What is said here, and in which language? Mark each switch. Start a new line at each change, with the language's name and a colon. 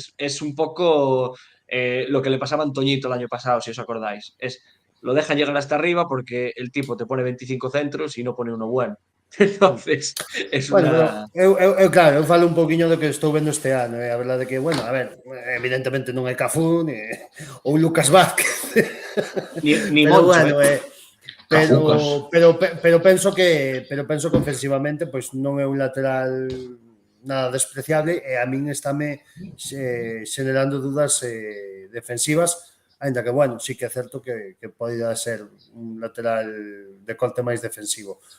Spanish: Es un poco lo que le pasaba a Antoñito el año pasado, si os acordáis. Lo dejan llegar hasta arriba porque el tipo te pone 25 centros y no pone uno bueno. Entonces, es
Galician: bueno, eu claro, eu falo un poquinho do que estou vendo este ano, a verdade que, bueno, a ver, evidentemente non é Cafú, ou Lucas Vázquez, ni pero Moncho, bueno, pero penso que ofensivamente pois non é un lateral nada despreciable e a min estáme xenerando dudas defensivas, ainda que, bueno, sí que é certo que pode ser un lateral de corte máis defensivo.